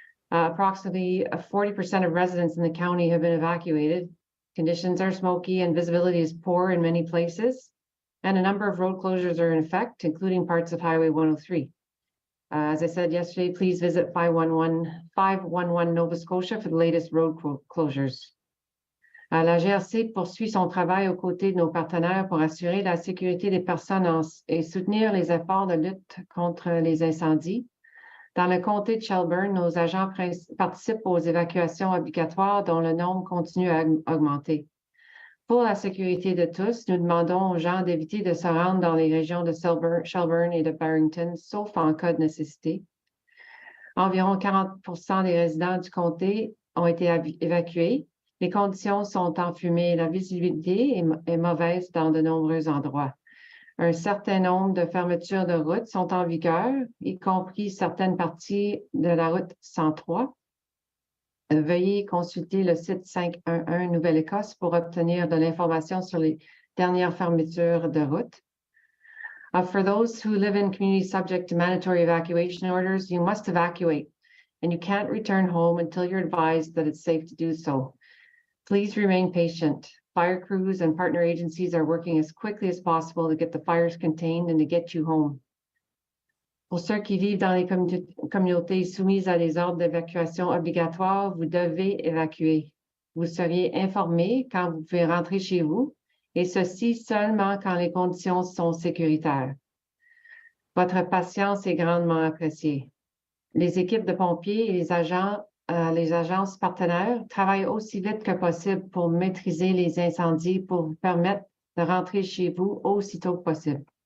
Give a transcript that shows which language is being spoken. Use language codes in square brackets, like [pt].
[en] Approximately 40% of residents in the county have been evacuated. Conditions are smoky and visibility is poor in many places, and a number of road closures are in effect, including parts of Highway 103. As I said yesterday, please visit 511 Nova Scotia for the latest road closures. [fr] La GRC poursuit son travail aux côtés de nos partenaires pour assurer la sécurité des personnes et soutenir les efforts de lutte contre les incendies. Dans le comté de Shelburne, nos agents participent aux évacuations obligatoires dont le nombre continue à augmenter. Pour la sécurité de tous, nous demandons aux gens d'éviter de se rendre dans les régions de Shelburne et de Barrington, sauf en cas de nécessité. Environ 40% des résidents du comté ont été évacués. Les conditions sont enfumées et la visibilité est mauvaise dans de nombreux endroits. Un certain nombre de fermetures de routes sont en vigueur, y compris certaines parties de la route 103. Veuillez consulter le site 511 Nouvelle-Écosse pour obtenir de l'information sur les dernières fermetures de route. [en] For those who live in communities subject to mandatory evacuation orders, you must evacuate, and you can't return home until you're advised that it's safe to do so. Please remain patient. Fire crews and partner agencies are working as quickly as possible to get the fires contained and to get you home. [fr] Pour ceux qui vivent dans les communautés soumises à des ordres d'évacuation obligatoires, vous devez évacuer. Vous seriez informé quand vous pouvez rentrer chez vous, et ceci seulement quand les conditions sont sécuritaires. Votre patience est grandement appréciée. Les équipes de pompiers et les agences partenaires travaillent aussi vite que possible pour maîtriser les incendies pour vous permettre de rentrer chez vous aussitôt que possible.